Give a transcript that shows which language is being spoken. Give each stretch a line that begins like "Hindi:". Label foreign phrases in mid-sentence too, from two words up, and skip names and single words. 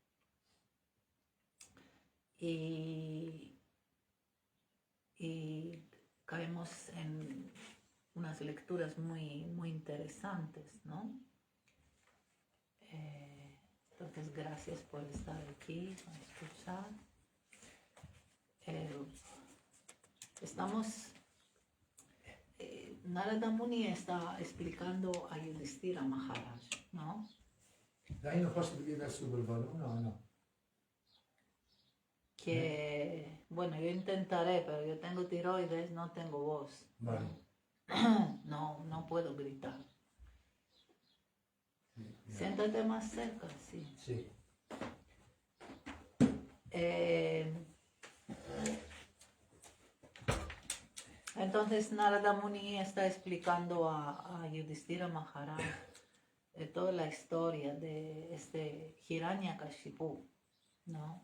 Spanish: Y caemos en unas lecturas muy, muy interesantes, ¿no? Entonces, gracias por estar aquí, a escuchar. Narada Muni está explicando a Yudhishthira Maharaj, ¿no?
Italian: Dai non posso dire subito il volume, no?
Spanish: Que, bueno, yo intentaré, pero yo tengo tiroides, no tengo voz. Vale. No puedo gritar. Yeah. Siéntate más cerca, sí. Sì. Entonces Narada Muni está explicando a Yudhishthira Maharaj toda la historia de este Hiranyakashipu, ¿no?